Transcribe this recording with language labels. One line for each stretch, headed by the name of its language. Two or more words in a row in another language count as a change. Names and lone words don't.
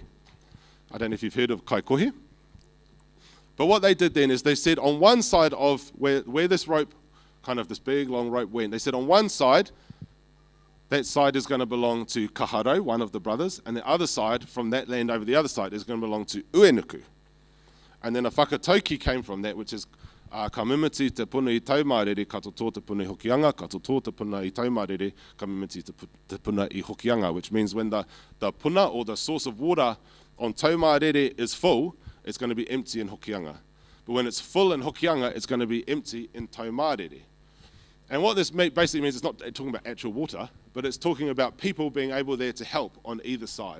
English: I don't know if you've heard of Kaikohe. But what they did then is they said on one side of where this rope, kind of this big long rope went, they said on one side, that side is going to belong to Kaharo, one of the brothers, and the other side, from that land over the other side, is going to belong to Uenuku. And then a whakatauki came from that, which is
Māori: ka mimiti te puna I taumārere, ka to tō te puna I hokianga, ka to tō te puna I taumārere, ka mimiti te puna I hokianga,
English: which means when the puna or the source of water on taumārere is full, it's going to be empty in hokianga. But when it's full in hokianga, it's going to be empty in taumārere. And what this basically means, it's not talking about actual water, but it's talking about people being able there to help on either side.